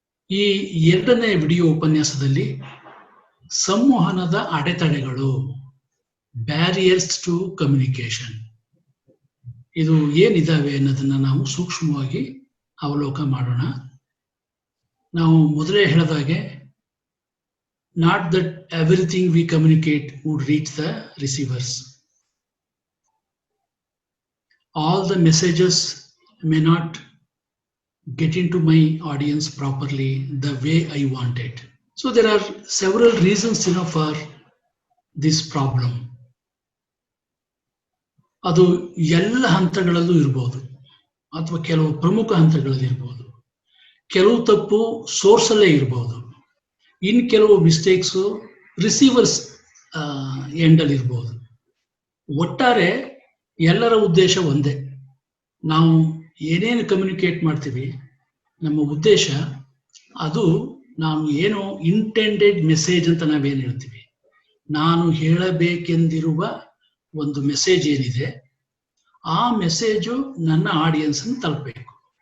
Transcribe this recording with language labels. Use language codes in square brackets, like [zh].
[kn] ಈ ಎರಡನೇ ವಿಡಿಯೋ ಉಪನ್ಯಾಸದಲ್ಲಿ ಸಂವಹನದ ಅಡೆತಡೆಗಳು, [en] barriers to communication, [kn] ಇದು ಏನಿದಾವೆ ಅನ್ನೋದನ್ನ ನಾವು ಸೂಕ್ಷ್ಮವಾಗಿ ಅವಲೋಕನ ಮಾಡೋಣ. ನಾವು ಮೊದಲೇ ಹೇಳಿದಾಗೆ, [en] Not that everything we communicate would reach the receivers. All the messages may not get into my audience properly the way I want it. So there are several reasons for this problem. [kn] ಅದು ಎಲ್ಲ ಹಂತಗಳಲ್ಲೂ ಇರಬಹುದು, ಅಥವಾ ಕೆಲವು ಪ್ರಮುಖ ಹಂತಗಳಲ್ಲಿ ಇರಬಹುದು. ಕೆಲವು ತಪ್ಪು ಸೋರ್ಸ್ ಅಲ್ಲೇ ಇರಬಹುದು, ಇನ್ ಕೆಲವು ಮಿಸ್ಟೇಕ್ಸ್ ರಿಸೀವರ್ಸ್ ಎಂಡ್ ಅಲ್ಲಿ ಇರಬಹುದು. ಒಟ್ಟಾರೆ ಎಲ್ಲರ ಉದ್ದೇಶ ಒಂದೇ. ನಾವು ಏನೇನು ಕಮ್ಯುನಿಕೇಟ್ ಮಾಡ್ತೀವಿ, ನಮ್ಮ ಉದ್ದೇಶ ಅದು ನಾವು ಏನು ಇಂಟೆಂಡೆಡ್ ಮೆಸೇಜ್ ಅಂತ ನಾವೇನು ಹೇಳ್ತೀವಿ, ನಾನು ಹೇಳಬೇಕೆಂದಿರುವ ಒಂದು ಮೆಸೇಜ್ ಏನಿದೆ, ಆ ಮೆಸೇಜು ನನ್ನ ಆಡಿಯನ್ಸನ್ನು ತಲುಪಬೇಕು.